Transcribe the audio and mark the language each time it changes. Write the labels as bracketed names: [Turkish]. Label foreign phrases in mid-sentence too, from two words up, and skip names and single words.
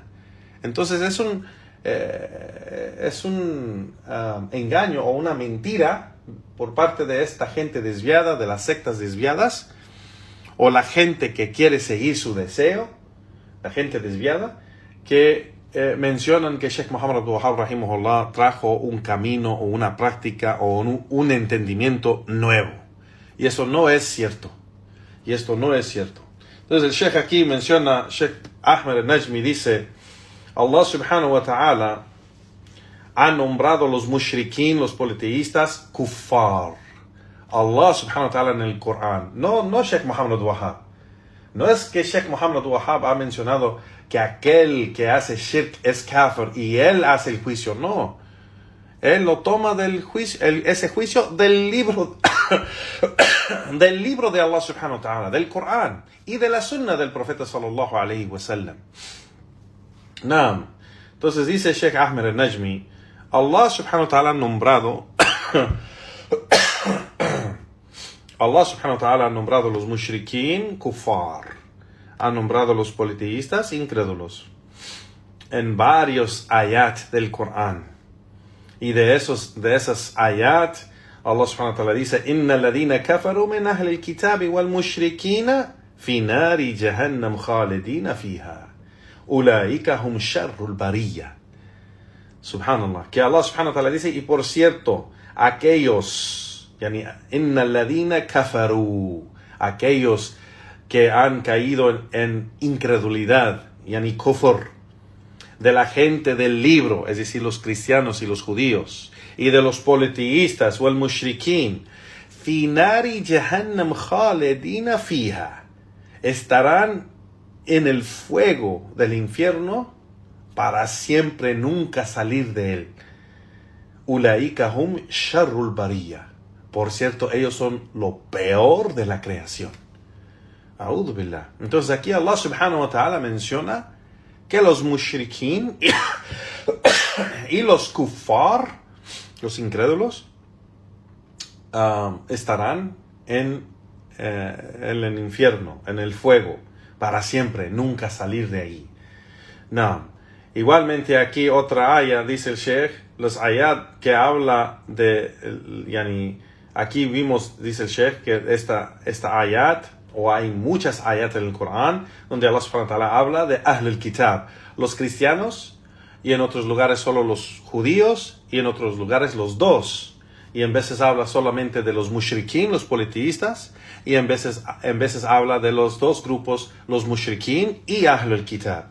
[Spanish] Entonces es un engaño o una mentira por parte de esta gente desviada, de las sectas desviadas, o la gente que quiere seguir su deseo, la gente desviada, que mencionan que Sheikh Muhammad Abdul Wahhab rahimahullah trajo un camino o una práctica o un entendimiento nuevo. Y eso no es cierto. Entonces el Sheikh aquí menciona, Sheikh Ahmed al-Najmi dice, [Arabic] الله سبحانه وتعالى [Spanish] ha nombrado a los mushrikin, los politeístas, kuffar. [Arabic] الله سبحانه وتعالى [Spanish] en el Corán. No Sheikh Muhammad Abdul Wahhab. No es que Sheikh Muhammad Abdul Wahhab ha mencionado que aquel que hace shirk es kafir y él hace el juicio. No. Él lo toma del juicio, ese juicio del libro del libro de [Arabic] الله سبحانه وتعالى, [Spanish] del Corán y de la sunna del profeta [Arabic] صلى الله عليه وسلم. [Spanish] Entonces dice Sheikh Ahmed al-Najmi, [Arabic] الله سبحانه وتعالى [Spanish] ha nombrado [Arabic] الله سبحانه وتعالى [Spanish] ha nombrado los mushrikin kuffar, ha nombrado los politeístas incrédulos en varios ayat del Corán. Y de esas ayat, [Arabic] الله سبحانه وتعالى dice, إن الذين كفروا من أهل الكتاب والمشركين في نار جهنم خالدين فيها. أولئك هم شر البرية. [Spanish] Subhanallah. Que [Arabic] الله سبحانه وتعالى [Spanish] dice, y por cierto, aquellos, [Arabic] إن الذين كفروا, [Spanish] aquellos que han caído en incredulidad, [Arabic] يعني كفر, [Spanish] de la gente del libro, es decir, los cristianos y los judíos, y de los politeístas o el mushrikin, [Arabic] في نار جهنم خالدين فيها, [Spanish] estarán en el fuego del infierno para siempre, nunca salir de él. [Arabic] أولئك هم شر البرية. [Spanish] Por cierto, ellos son lo peor de la creación. [Arabic] أعوذ بالله. [Spanish] Entonces aquí [Arabic] الله سبحانه وتعالى [Spanish] menciona que los mushrikin y los kuffar, los incrédulos, estarán en el infierno, en el fuego, para siempre, nunca salir de ahí. No. Igualmente aquí otra ayah, dice el Sheikh, los ayat que habla de, yani, aquí vimos, dice el Sheikh, que esta ayat, o hay muchas ayat en el Corán, donde [Arabic] الله سبحانه وتعالى [Spanish] habla de [Arabic] أهل الكتاب, [Spanish] los cristianos, y en otros lugares solo los judíos, y en otros lugares los dos. Y en veces habla solamente de los mushrikin, los politeístas, y en veces habla de los dos grupos, los mushrikin y [Arabic] أهل الكتاب.